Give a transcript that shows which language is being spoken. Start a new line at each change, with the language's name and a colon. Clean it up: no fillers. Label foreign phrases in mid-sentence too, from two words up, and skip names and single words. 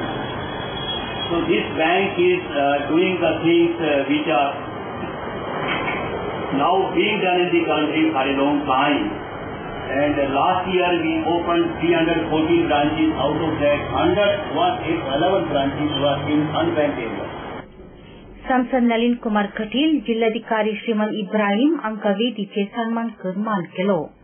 English: So this bank is doing the things which are now being done in the country for a long time. And last year we opened 314 branches. Out of that, 11 branches were in unbanked areas.
Konkani: सांसद नलिन कुमार कटील, जिल्हाधिकारी श्रीमान इब्राहिम हांका वेदीचे सन्मान करून मान केलो.